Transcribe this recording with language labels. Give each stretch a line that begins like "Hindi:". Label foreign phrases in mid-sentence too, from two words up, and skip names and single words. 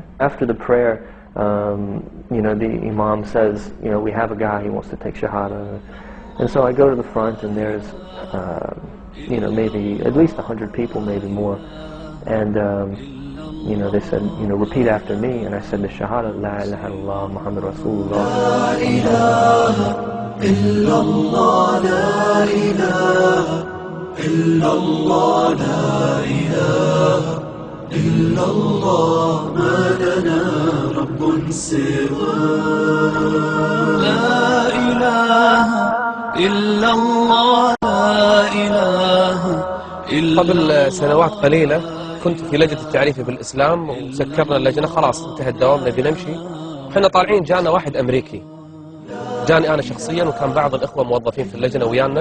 English: After the prayer, the Imam says, we have a guy, he wants to take Shahada. And so I go to the front, and there's, maybe at least 100 people, maybe more. And, they said, repeat after me. And I said the Shahada,
Arabic: لا إله إلا الله محمد رسول الله. لا إله إلا الله لا إله إلا الله لا إله إلا الله ما لنا رب سوى. لا إله إلا الله لا إله إلا قبل سنوات قليلة كنت في لجنة التعريف بالإسلام، وسكرنا اللجنة، خلاص انتهى الدوام، نبي نمشي. احنا طالعين جانا واحد أمريكي، جاني أنا شخصيا، وكان بعض الإخوة موظفين في اللجنة ويانا.